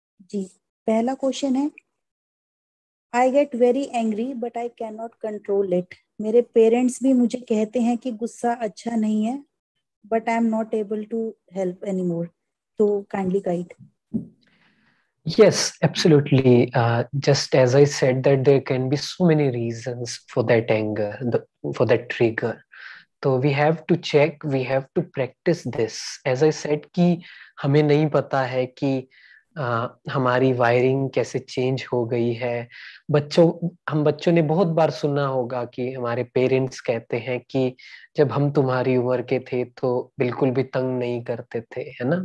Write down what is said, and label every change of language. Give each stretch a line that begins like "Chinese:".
Hindi: जी, पहला क्वेश्चन है,
English: I get very angry but I can not control it.
Hindi: मेरे parents भी मुझे कहते हैं कि गुस्सा अच्छा नहीं है,
English: but I am not able to help any more,
Hindi: तो
English: Kindly guide. Yes, absolutely. Just as I said that there can be so many reasons for that anger, for that trigger. So we have to check, we have to practice this. As I said
Hindi: कि हमें नहीं पता है कि हमारी wiring कैसे change हो गई है। हम बच्चों ने बहुत बार सुना होगा कि हमारे पेरेंट्स कहते हैं कि जब हम तुम्हारी उम्र के थे तो बिल्कुल भी तंग नहीं करते थे, है ना।